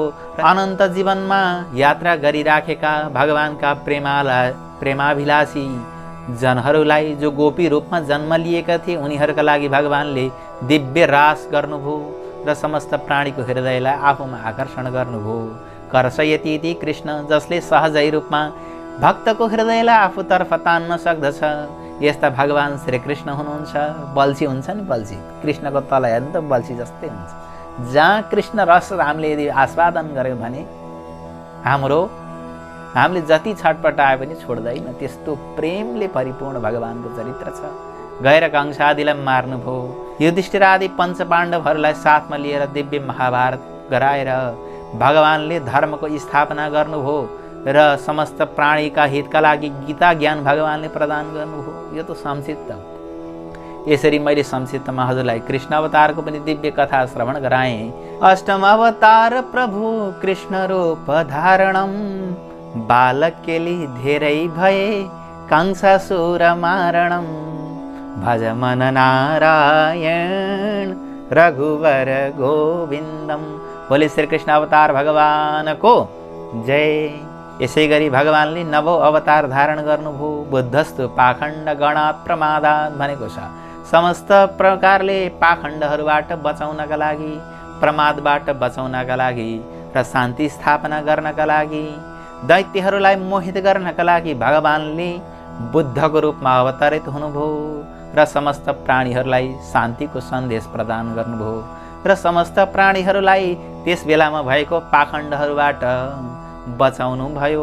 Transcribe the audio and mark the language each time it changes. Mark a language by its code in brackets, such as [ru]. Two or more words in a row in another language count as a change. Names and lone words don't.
[ne] अनन्त जीवनमा यात्रा गरिराखेका भगवानका प्रेमाभिलाषी जनहरूलाई जो गोपी रूपमा जन्म लिएका थिए उनीहरूका लागि भगवानले दिव्य रास गर्नुभयो र समस्त प्राणीको हृदयलाई आफूमा आकर्षण गर्नुभयो। [sa] कर्षयति इति कृष्ण, [ne] जसले सहजै रूपमा भक्तको हृदयलाई आफूतर्फ तान्न सक्दछ। यस्ता भगवान श्रीकृष्ण हुनुहुन्छ। बल्छी हुन्छ नि, बल्छी कृष्णको तल हेर्नु त बल्छी जस्तै हुन्छ। जहाँ कृष्ण रस हामीले यदि आस्वादन गर्यौँ भने हामीले जति छटपटाए पनि छोड्दैन, त्यस्तो प्रेमले परिपूर्ण भगवानको चरित्र छ। गएर कंस आदिलाई मार्नुभयो, युधिष्ठिर आदि पञ्चपाण्डवहरूलाई साथमा लिएर दिव्य महाभारत गराएर भगवानले धर्मको स्थापना गर्नुभयो र समस्त प्राणीका हितका लागि गीता ज्ञान भगवानले प्रदान गर्नुभयो। यो त संक्षिप्त। यसरी मैले संक्षिप्तमा हजुरलाई कृष्ण अवतारको पनि दिव्य कथा श्रवण गराएँ। अष्टम अवतार प्रभु कृष्ण रूप धारणम, बालकेली धेरै भए कंसासुर मारणम, भज मन नारायण रघुवर गोविन्दम। [hi] बोले श्री कृष्ण अवतार भगवान को जय। [ne] यसै गरी भगवानले नवौं अवतार धारण गर्नुभयो। [sa] बुद्धस्तु पाखण्ड गणात् प्रमादात् [ne] भनेको छ। समस्त प्रकारले पाखण्डहरूबाट बचाउनका लागि, प्रमादबाट बचाउनका लागि र शान्ति स्थापना गर्नका लागि, दैत्यहरूलाई मोहित गर्नका लागि भगवानले बुद्धको रूपमा अवतरित हुनुभयो र समस्त प्राणीहरूलाई शान्तिको सन्देश प्रदान गर्नुभयो र समस्त प्राणीहरूलाई त्यस बेलामा भएको पाखण्डहरूबाट बचाउनु भयो।